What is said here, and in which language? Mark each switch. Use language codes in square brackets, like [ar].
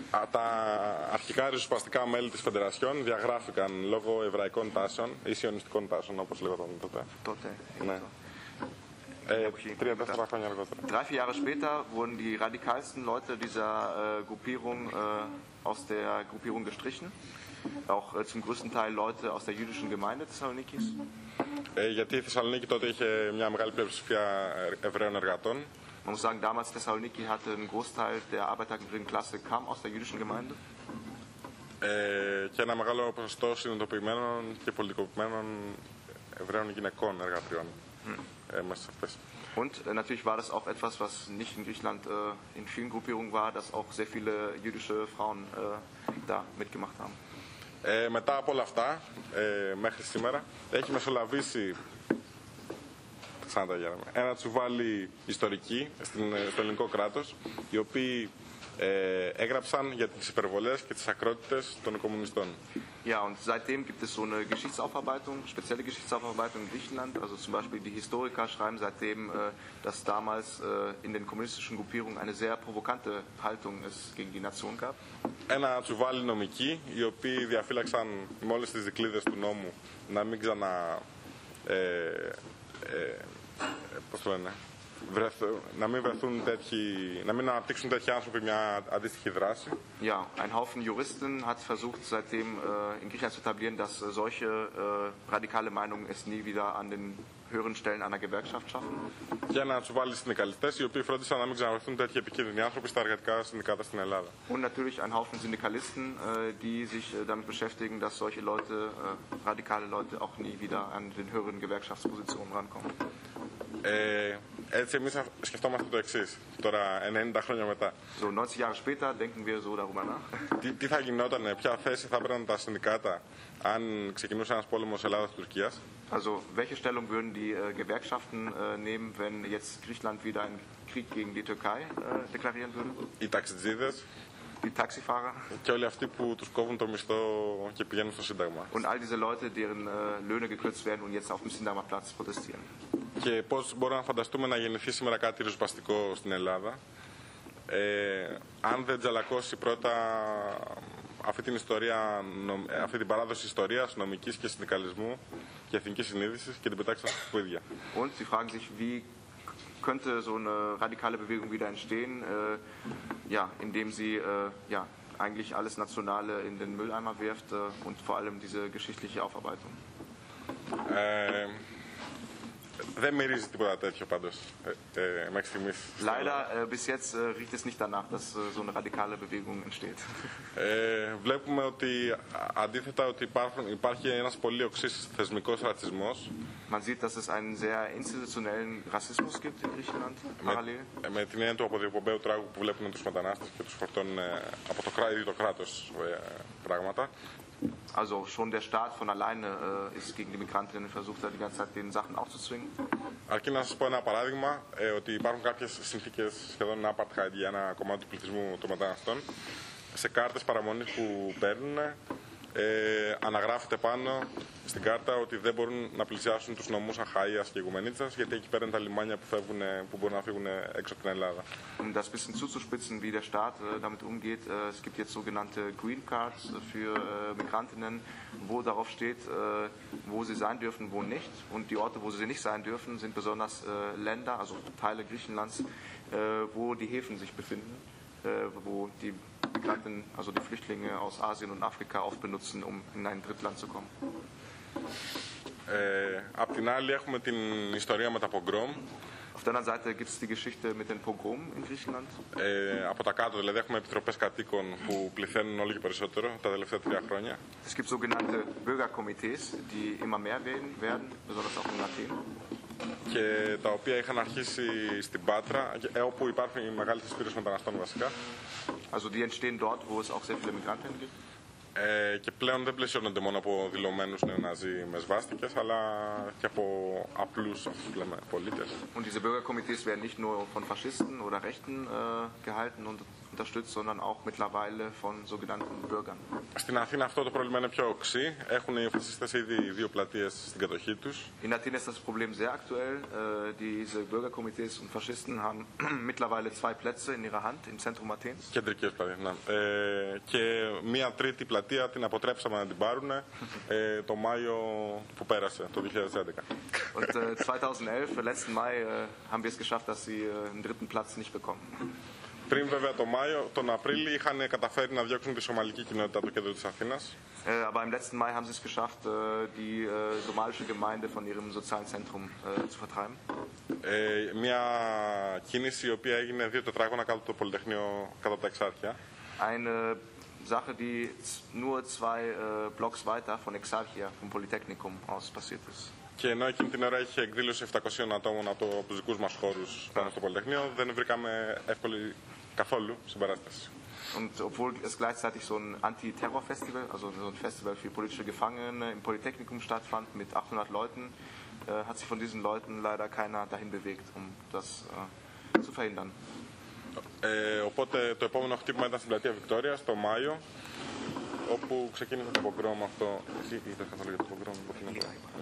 [el] Τα αρχικά ριζοσπαστικά μέλη της Φεντερασιόν διαγράφηκαν λόγω εβραϊκών τάσεων ή σιωνιστικών τάσεων, όπως λέγονταν τότε. Τότε. Ναι. Τρία-τέσσερα χρόνια αργότερα. [de] Drei-vier Jahre später wurden die radikalsten Leute dieser Gruppierung aus der Gruppierung gestrichen. Auch zum größten Teil Leute aus der jüdischen Gemeinde Thessalonikis. [el] Γιατί η Θεσσαλονίκη τότε είχε μια μεγάλη πλειοψηφία Εβραίων εργατών. [de] Man muss sagen, damals Thessaloniki hatte einen Großteil der arbeiterklassigen Klasse kam aus der jüdischen Gemeinde. [el] Και ένα μεγάλο ποσοστό συνειδητοποιημένων και πολιτικοποιημένων Εβραίων γυναικών εργατριών. μέσα αυτές. [de] Und natürlich war das auch etwas, was nicht in Griechenland in vielen Gruppierungen war, dass auch sehr viele jüdische Frauen da mitgemacht haben. [el] Μετά από όλα αυτά, μέχρι σήμερα, έχει μεσολαβήσει ένα τσουβάλι ιστορική στο ελληνικό κράτος, οι οποίοι έγραψαν για τις υπερβολές και τις ακρότητες των κομμουνιστών. [de] Ja, und seitdem gibt es so eine Geschichtsaufarbeitung, spezielle Geschichtsaufarbeitung in Griechenland. Also zum Beispiel die Historiker schreiben seitdem, dass damals in den kommunistischen Gruppierungen eine sehr provokante Haltung es gegen die Nation gab. [el] Ένα τσουβάλι νομικοί, οι οποίοι διαφύλαξαν με όλες τις δικλείδες του νόμου να μην ξανα πώς το λένε, να μην βρεθούν τέτοιοι, να μην αναπτύξουν τέτοιοι άνθρωποι μια αντίστοιχη δράση. [de] Ja, ein Haufen Juristen hat versucht seitdem in Griechenland zu etablieren, dass solche radikale Meinungen es nie wieder an den höheren Stellen einer Gewerkschaft schaffen. [el] Για να τους βάλει συνδικαλιστές, οι οποίοι φρόντισαν να μην ξαναβρεθούν τέτοιοι επικίνδυνοι άνθρωποι στα εργατικά συνδικάτα στην Ελλάδα. [de] Und natürlich ein Haufen Syndikalisten, die sich damit beschäftigen, dass solche Leute, radikale Leute, auch nie wieder an den höheren Gewerkschaftspositionen rankommen. [el] Έτσι εμείς σκεφτόμαστε το εξής. Τώρα 90 χρόνια μετά. [de] So 90 Jahre später denken wir so darüber nach. [el] Τι θα γινόταν, ποια θέση θα έπαιρναν τα συνδικάτα αν ξεκινούσε ένας πόλεμος Ελλάδας-Τουρκίας? [de] Also welche Stellung würden die Gewerkschaften nehmen, wenn jetzt Griechenland wieder einen Krieg gegen die Türkei deklarieren würde? [el] Οι ταξιτζίδες. [de] Die Taxifahrer. [el] Και όλοι αυτοί που τους κόβουν το μισθό και πηγαίνουν στο Σύνταγμα. [de] Und all diese Leute, deren Löhne gekürzt werden und jetzt auf dem Sindagmaplatz protestieren. [el] Και πώς μπορούμε να φανταστούμε να γεννηθεί σήμερα κάτι ριζοσπαστικό στην Ελλάδα, αν δεν τζαλακώσει πρώτα αυτή την ιστορία, αυτή την παράδοση ιστορίας, νομικής και συνδικαλισμού και εθνικής συνείδησης και την πετάξει στα σκουπίδια. [de] Und Sie fragen sich, wie könnte so eine radikale Bewegung wieder entstehen, ja, indem sie ja, eigentlich alles Nationale in den Mülleimer wirft und vor allem diese geschichtliche Aufarbeitung. [el] Δεν μυρίζει τίποτα τέτοιο πάντως μέχρι στιγμής. [de] Leider, bis jetzt riecht es nicht danach, dass so eine radikale Bewegung entsteht. [el] Βλέπουμε ότι αντίθετα ότι υπάρχει ένας πολύ οξύς θεσμικός ρατσισμός. [de] Man sieht, dass es einen sehr institutionellen Rassismus gibt in Griechenland, parallel. [el] Με την έννοια του αποδιοπομπαίου τράγου που βλέπουν τους μετανάστες και τους φορτώνουν από το κράτος, το κράτος πράγματα. [de] Also schon der Staat von alleine ist gegen die Migrantinnen und versucht da die ganze Zeit den Sachen aufzuzwingen. [el] Αρκεί να σας πω ένα παράδειγμα, ότι υπάρχουν κάποιες συνθήκες σχεδόν apartheid για ένα κομμάτι του πληθυσμού των μεταναστών. Σε κάρτες παραμονής που παίρνουν, αναγράφεται πάνω στην κάρτα ότι δεν μπορούν να πλησιάσουν τους νομούς Αχαΐας και Οικουμενίτσας, γιατί εκεί πέραν τα λιμάνια που, φεύγουν, που μπορούν να φύγουν έξω από την Ελλάδα. [de] Um das bisschen zuzuspitzen, wie der Staat damit umgeht, es gibt jetzt sogenannte Green Cards für Migrantinnen, wo darauf steht, wo sie sein dürfen, wo nicht. Und die Orte, wo sie nicht sein dürfen, sind besonders Länder, also Teile Griechenlands, wo die Häfen sich befinden, wo die Migranten, also die Flüchtlinge aus Asien und Afrika oft benutzen, um in ein Drittland zu kommen. [el] Απ' την άλλη έχουμε την ιστορία με τα πογκρόμ. [de] Auf der anderen Seite gibt es die Geschichte mit den Pogrom in Griechenland. [el] Από τα κάτω, δηλαδή, έχουμε επιτροπές κατοίκων που πληθαίνουν όλο και περισσότερο τα τελευταία τρία χρόνια. [de] Es gibt sogenannte Bürgerkomitees, die immer mehr werden, besonders auch in Athen. [el] Και τα οποία είχαν αρχίσει στην Πάτρα, όπου υπάρχουν οι μεγάλες εισπύρες μεταναστών βασικά. [de] Also die entstehen dort, wo es auch sehr viele Migranten gibt. [el] Και πλέον δεν πλαισιώνονται μόνο από δηλωμένους νεοναζί με σβάστικες, αλλά και από απλούς, όπως λέμε, πολίτες. [de] Und diese Bürgerkomitees werden nicht nur von Faschisten oder Rechten gehalten und unterstützt, sondern auch mittlerweile von sogenannten Bürgern. [el] Στην Αθήνα αυτό το πρόβλημα είναι πιο οξύ. Έχουν οι φασίστες ήδη δύο πλατείες στην κατοχή τους. [de] In Athen ist das Problem sehr aktuell. Diese Bürgerkomitees und Faschisten haben mittlerweile zwei Plätze in ihrer Hand im Zentrum Athens. [el] Κεντρικές πλατείες, ναι. Και μία τρίτη πλατεία την αποτρέψαμε να την πάρουν το Μάιο που πέρασε, το 2011. [de] Und 2011, letzten Mai, haben wir es geschafft, dass sie einen dritten Platz nicht bekommen. [el] Πριν βέβαια τον Μάιο, τον Απρίλιο είχαν καταφέρει να διώξουν τη σομαλική κοινότητα από το κέντρο της Αθήνας. [de] Aber im letzten Mai haben sie es geschafft, die somalische Gemeinde von ihrem sozialen Zentrum zu vertreiben. [el] Μια κίνηση η οποία έγινε δύο τετράγωνα κάτω από το Πολυτεχνείο, κάτω από τα Εξάρχεια. [de] Eine Sache, die nur zwei Blocks weiter von Exarchia, vom Polytechnikum aus passiert ist. [el] Και ενώ εκείνη την ώρα είχε εκδήλωση 700 ατόμων από τους δικούς μας χώρους πάνω στο Πολυτεχνείο, δεν βρήκαμε εύκολη καθόλου συμπαράσταση. [de] Und obwohl es gleichzeitig so ein Anti-Terror-Festival, also so ein Festival für politische Gefangene im Polytechnikum stattfand mit 800 Leuten, hat sich von diesen Leuten leider keiner dahin bewegt, um das zu verhindern. [el] Οπότε το επόμενο χτύπημα ήταν στην πλατεία Βικτόρια, στο Μάιο, όπου ξεκίνησε το πογκρόμ αυτό. Εσύ είδες καθόλου για το πογκρόμ, το πήγαινε.